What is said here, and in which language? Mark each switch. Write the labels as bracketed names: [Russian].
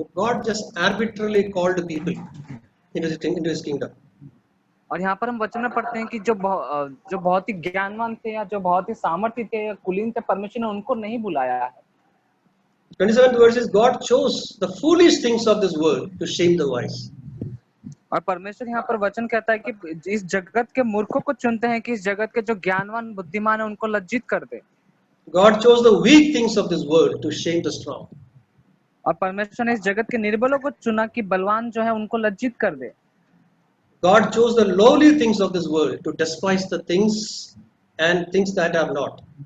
[English] God just arbitrarily called people into his kingdom. [Hindi] और यहाँ पर हम वचन में पढ़ते हैं कि जो बहुत ही ज्ञानवान थे या जो बहुत ही सामर्थी थे या कुलीन थे, परमेश्वर ने उनको नहीं बुलाया है। [English] 27th verse is, God chose the foolish things of this world to shame the wise. [Hindi] और परमेश्वर यहाँ पर वचन कहता है कि इस जगत के मूर्खों को चुनते हैं कि इस जगत के जो ज्ञानवान बुद्धिमान है उनको लज्जित कर दे। [English] God chose the weak things of this world to shame the strong. [Hindi] और परमेश्वर ने इस जगत के निर्बलों को चुना कि बलवान जो है उनको लज्जित कर दे। [English] God chose the lowly things of this world to despise the things and things that are not.